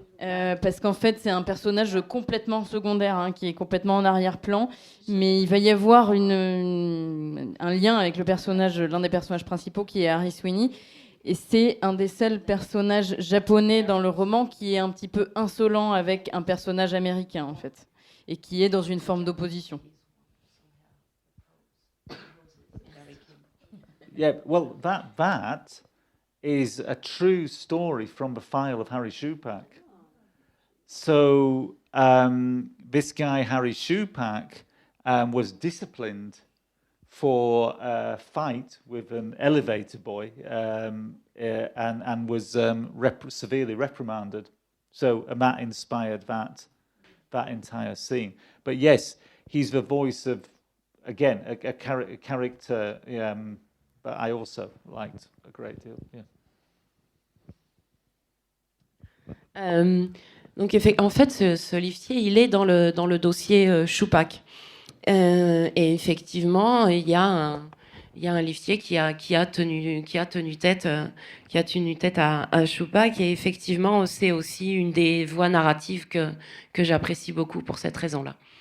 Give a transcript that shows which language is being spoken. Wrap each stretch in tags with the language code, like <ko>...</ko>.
<fr>Parce qu'en fait, c'est un personnage complètement secondaire, hein, qui est complètement en arrière-plan, mais il va y avoir un lien avec l'un des personnages principaux, qui est Harry Sweeney, et c'est un des seuls personnages japonais dans le roman qui est un petit peu insolent avec un personnage américain, en fait, et qui est dans une forme d'opposition.</fr> <en>Yeah, well, that is a true story from the file of Harry Shupak. So this guy, Harry Shupak, was disciplined for a fight with an elevator boy and was severely reprimanded. So and that inspired that entire scene. But yes, he's the voice of, again, a character that I also liked a great deal. Yeah.</en> <fr>Donc en fait, ce liftier, il est dans le dossier Shupak. Et effectivement, il y a il y a un liftier qui a tenu tête à Choupa, qui est effectivement, c'est aussi une des voies narratives que j'apprécie beaucoup pour cette raison-là.</fr>